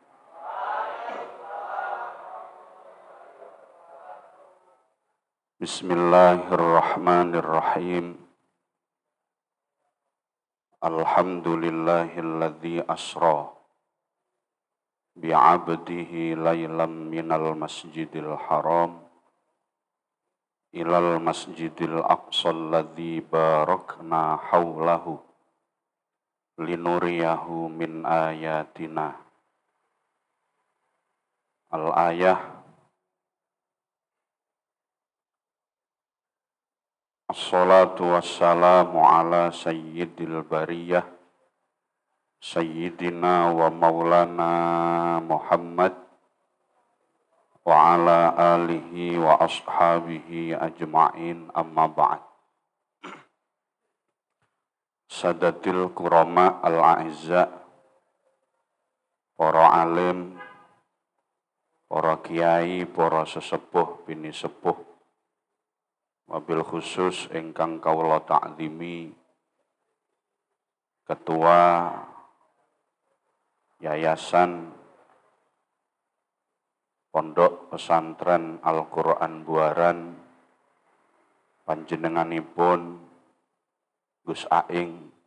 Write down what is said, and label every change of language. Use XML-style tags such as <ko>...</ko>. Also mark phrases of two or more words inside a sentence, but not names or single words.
<ar>Bismillahirrahmanirrahim. الحمد لله الذي أسرى بعبده ليلا من المسجد الحرام إلى المسجد الأقصى الذي باركنا حوله لنريه من آياتنا. Al-ayah. الصلاة والسلام على سيد البرية سيدنا ومولانا محمد وعلى آله وأصحابه أجمعين، أما بعد. السادة الكرام الأعزاء</ar> <jv>para alim, para kiai, para sesepuh, bini sepuh,</jv> <ar>وبالخصوص</ar> <jv>ingkang kawula ta'zimi Ketua Yayasan Pondok Pesantren Al-Quran Buaran, panjenenganipun Gus Aing,</jv>